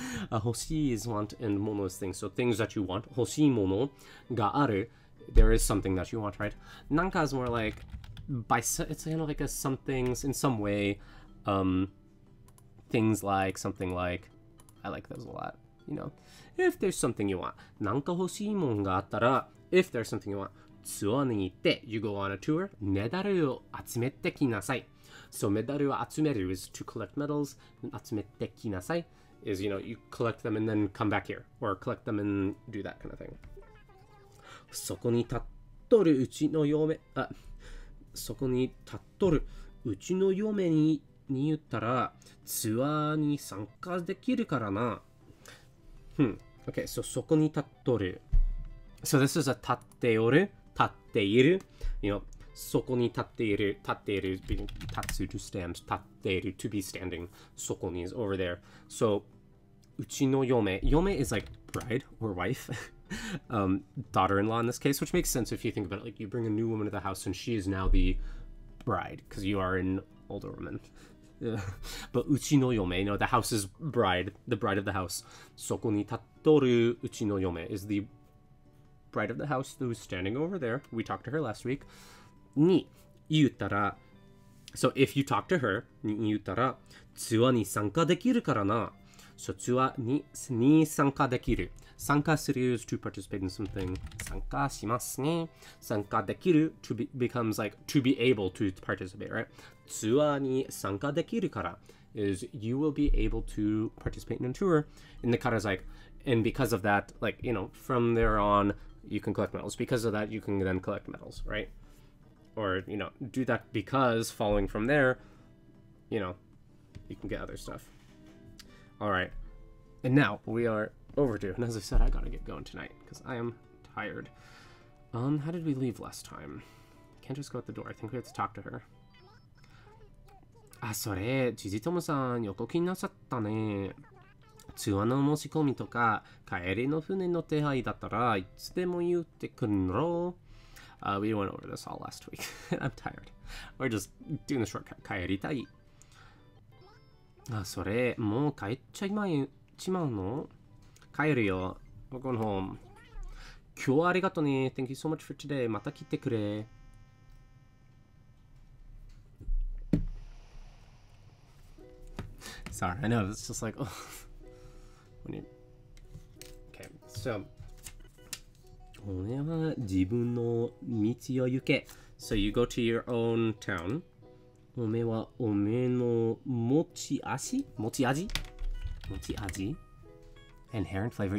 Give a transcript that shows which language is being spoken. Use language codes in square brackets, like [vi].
[en] Hoshii is want and mono is things. So things that you want. [ja] Hoshii mono ga aru. [en] There is something that you want, right? Nanka is more like, it's kind of like a somethings in some way. Things like something like, I like those a lot. You know, if there's something you want. [ja] なんか欲しいもんがあったら [en] if there's something you want. [ja] ツアーに行って [en] you go on a tour. [ja] メダルを集めてきなさい. [en] So [ja] メダルを集める [en] is to collect medals. [ja] 集めてきなさい [en] is, you know, you collect them and then come back here. Or collect them and do that kind of thing. [ja] そこに立っとるうちの嫁、そこに立っとるうちの嫁に言ったらツアーに参加できるからな。 [en] Okay, so [ja] そこに立っとる。 [en] So this is a [ja] 立っておる、立っている。 [en] You know, [ja] そこに立っている、立っている、立つ [en] to stand, 立っている to be standing. そこに is over there. So [ja] うちの嫁 [en] is like bride or wife. Daughter-in-law in this case, which makes sense if you think about it. Like, you bring a new woman to the house and she is now the bride because you are an older woman. But [ja] うちの嫁, [en] you know, the house's bride, the bride of the house. [ja] そこに立っとるうちの嫁 [en] is the bride of the house who's standing over there. We talked to her last week. [ja] に言ったら, [en] so if you talk to her, [ja] に言ったらツアーに参加できるからな。 So ツアーに参加できる。 [en] 参加する is to participate in something. [ja] 参加しますね。 [en] 参加できる becomes like to be able to participate, right? [ja] ツアーに参加できるから [en] is you will be able to participate in a tour. And the kara is like, and because of that, like, you know, from there on, you can collect medals. Because of that, you can then collect medals, right? Or, you know, do that because following from there, you know, you can get other stuff. All right. And now we are overdue. And as I said, I gotta get going tonight because I am tired. How did we leave last time? Can't just go out the door. I think we have to talk to her. [ja] あ、それ、ジジトムさん、横気になさったね。ツアーの申し込みとか、帰りの船の手配だったらいつでも言ってくんろ。 [en] We went over this all last week. I'm tired. We're just doing the shortcut. [ja] 帰りたい。あ、それ、もう帰っちまうの？帰るよ。 [en] We're going home. [ja] 今日はありがとね。 [en] Thank you so much for today. [ja] また来てくれ。 [en] Sorry, I know, it's just like, oh. When you... Okay, so. [ja] 俺は自分の道を行け。 [en] So you go to your own town. [ja] おめはおめの持ち味 [en] Inherent flavor.